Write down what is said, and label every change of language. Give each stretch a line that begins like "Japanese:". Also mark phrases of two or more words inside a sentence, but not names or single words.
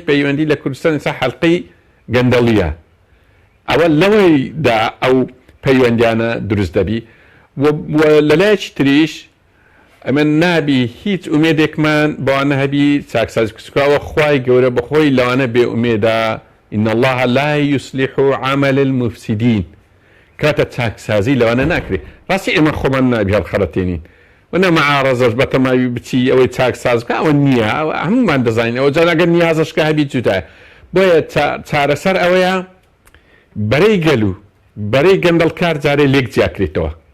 Central Kurdish: پەیوەندی لە کوردستان ئێستا حەڵقەی گەندەڵیە ئەوە لەوەیدا ئەو پەیوەندیانە دروست دەبی لە لایەکی تریش ئەمە نابی هیچ ئومێدێکمان بەوانە هەبی چاکسازی کچکاوە خوای گەورە بەخۆی لەوانە بێ ئومێدا
Arabic: إن الله لا يصلح عمل المفسدين
Central Kurdish: کاتە چاکسازی لەوانە ناکرێت ڕاستی ئێمە خۆمان نابی هەڵخەرەتێنین وەنە مەعارەزەش بەتەماوی بچی ئەوەی چاکسازکە ئەوە نییە هەمومان دەزانین ئەوە جارەگەر نیازەشکە هەبی جوتایە بۆیە چارەسەر ئەوەیە بەرەی گەل و بەرەی گەندەڵکار جارێ لێک جیاکرێتەوە